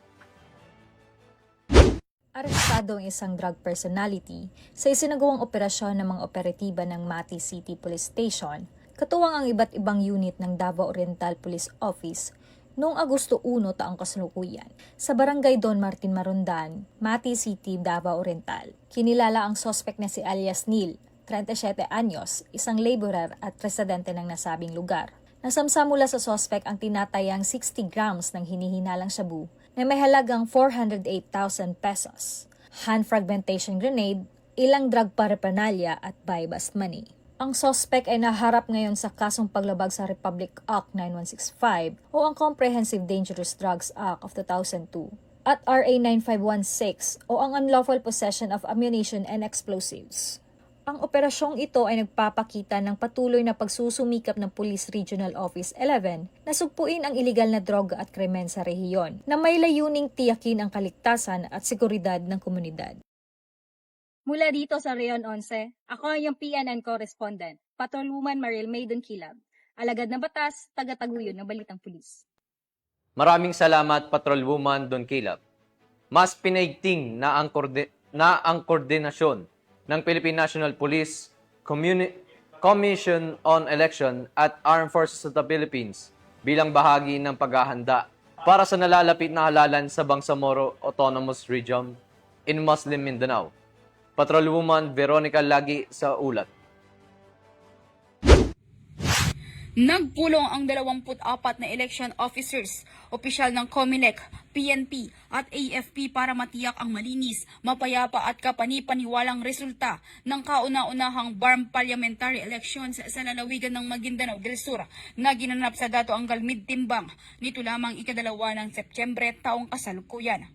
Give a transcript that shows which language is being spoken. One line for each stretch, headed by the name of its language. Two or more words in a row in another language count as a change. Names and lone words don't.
Filipino: Arestado ang isang drug personality sa isinagawang operasyon ng mga operatiba ng Mati City Police Station, katuwang ang iba't ibang unit ng Davao Oriental Police Office noong Agosto 1 taong kasalukuyan sa Barangay Don Martin Marundan, Mati City, Davao Oriental. Kinilala ang suspect na si alias Neil, 37 anyos, isang laborer at residente ng nasabing lugar. Nasamsa mula sa suspect ang tinatayang 60 grams ng hinihinalang shabu na may halagang 408,000 pesos,
English: hand fragmentation grenade,
Filipino: ilang
English: drug paraphernalia
Filipino: at
English: buy-bust money.
Filipino: Ang suspect ay naharap ngayon sa kasong paglabag sa Republic Act 9165 o ang Comprehensive Dangerous Drugs Act of 2002 at RA 9516 o ang Unlawful Possession of Ammunition and Explosives. Ang operasyong ito ay nagpapakita ng patuloy na pagsusumikap ng Police Regional Office 11 na sugpuin ang iligal na droga at krimen sa rehiyon na may layuning tiyakin ang kaligtasan at seguridad ng komunidad. Mula dito sa Reon 11, ako ang iyong PNN correspondent, Patrolwoman Mariel May Dunkilap, alagad ng batas, taga-taguyod ng Balitang Pulis. Maraming salamat, Patrolwoman Dunkilap. Mas pinaigting na ang koordinasyon ng Philippine National Police, Commission on Election at Armed Forces of the Philippines bilang bahagi ng paghahanda para sa nalalapit na halalan sa Bangsamoro Autonomous Region in Muslim Mindanao. Patrolwoman Veronica Lagi sa ulat. Nagpulong ang 24 na
English: election officers,
Filipino: opisyal ng COMELEC, PNP at AFP para matiyak ang malinis, mapayapa at kapani-paniwalang resulta ng kauna-unahang BARM
English: parliamentary elections
Filipino: sa lalawigan ng Maguindanao del Sur na ginanap sa Dato Angalmid Timbang nito lamang ikadalawa ng Setyembre taong kasalukuyan.